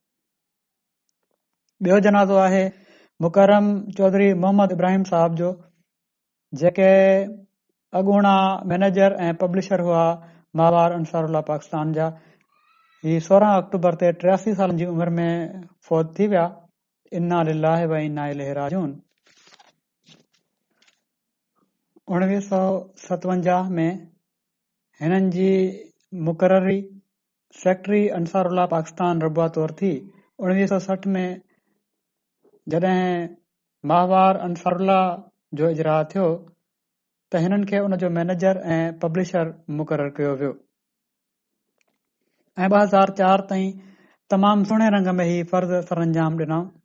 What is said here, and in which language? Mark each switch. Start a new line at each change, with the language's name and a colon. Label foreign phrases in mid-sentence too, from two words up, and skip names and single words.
Sindhi: ॿियो जनाज़ो आहे मुकरम चौधरी मोहम्मद इब्राहिम साहब जो, जेके अॻूणा मैनेजर ऐं पब्लिशर हुआ माहवार अंसारुल्लाह पाकिस्तान जा। ही 16 अक्टूबर ते 83 सालनि जी उमिरि में फौत थी विया।
Arabic: إنا لله وإنا إليه راجعون.
Sindhi: 1957 में हिननि जी मुक़ररी सेक्रेटरी अंसारुल्लाह पाकिस्तान रबुआ तौर थी। 1960 में जॾहिं माहवार अंसारुल्लाह जो इजरा थियो त हिननि खे उन जो मैनेजर ऐं पब्लिशर मुक़ररु कयो वियो ऐं 2004 ताईं तमामु सुहिणे रंग में ही फर्ज़ सरअंजाम ॾिना।